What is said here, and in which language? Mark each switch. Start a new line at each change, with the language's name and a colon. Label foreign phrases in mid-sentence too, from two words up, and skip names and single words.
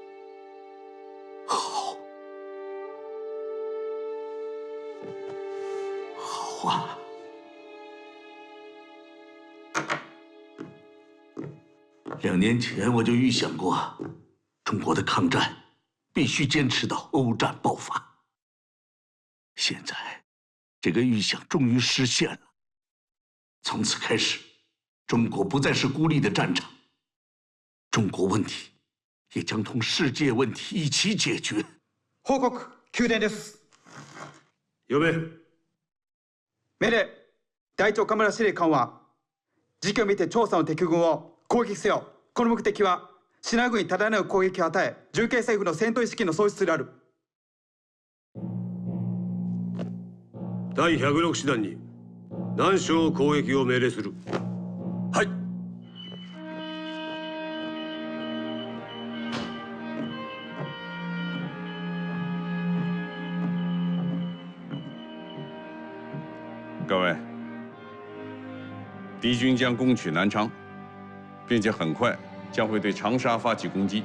Chinese: 好啊！2年前我就预想过，中国的抗战必须坚持到欧战爆发。现在，这个预想终于实现了。从此开始，中国不再是孤立的战场，中国问题也将同世界问题一起解决。
Japanese: 報告、宮殿です。呼べ。命令、第一岡村司令官は、時期を見て朝鮮の敵軍を攻撃せよ。この目的は、シナ軍に多大なる攻撃を与え、重慶政府の戦闘意識の喪失である。第106師団に南昌攻撃を命令する。はい。
Chinese: 各位，敌军将攻取南昌，并且很快将会对长沙发起攻击。